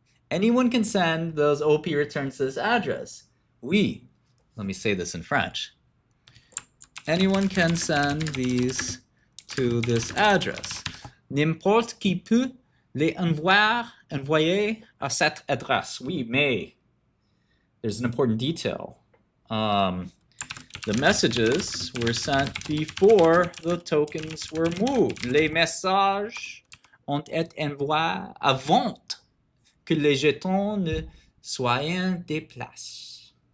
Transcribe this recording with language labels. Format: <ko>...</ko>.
<en>Anyone can send those OP returns to this address. Oui. Let me say this in French. Anyone can send these to this address.</en> <fr>N'importe qui peut les envoyer à cette adresse. Oui, mais</fr> <en>there's an important detail. The messages were sent before the tokens were moved.</en> <fr>Les messages ont été envoyés avant que les jetons ne soient déplacés.</fr>